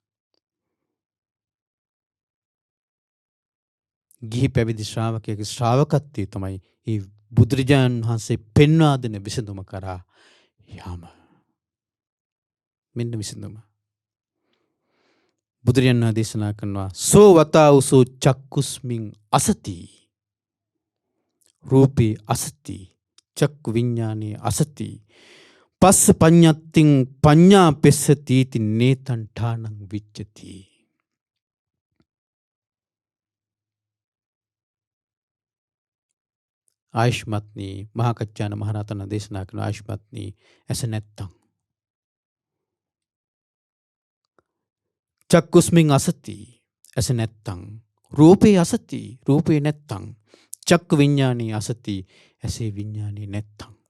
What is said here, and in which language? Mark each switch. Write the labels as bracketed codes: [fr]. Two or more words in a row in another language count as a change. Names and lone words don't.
[si] ගිහි පැවිදි ශ්‍රාවකයාගේ ශ්‍රාවකත්වය තමයි ඒ බුදුරජාණන් වහන්සේ පෙන්වා දෙන විසඳුම කරා යාම. මෙන්න විසඳුම. බුදුරජාණන් වහන්සේ දේශනා කරනවා [pi] සෝ වතාවුසෝ චක්කුස්මින් අසති. රූපේ අසති, චක්කු විඤ්ඤාණේ අසති. පස්ස පඤ්ඤත්තිං පඤ්ඤා පෙස්සති ති නේතං ඨානං විච්ඡති. [si] ආයුෂ්මත්නි, මහා කච්චායන මහරහතන් දේශනා කරන ආයුෂ්මත්නි, ඇස නැත්තම් [pi] චක්කුස්මින් අසති, [si] ඇස නැත්තම්. [pi] රූපේ අසති, [si] රූපේ නැත්තම්. [pi] චක්කු විඤ්ඤාණේ අසති, [si] ඇසේ විඤ්ඤාණේ නැත්තම්.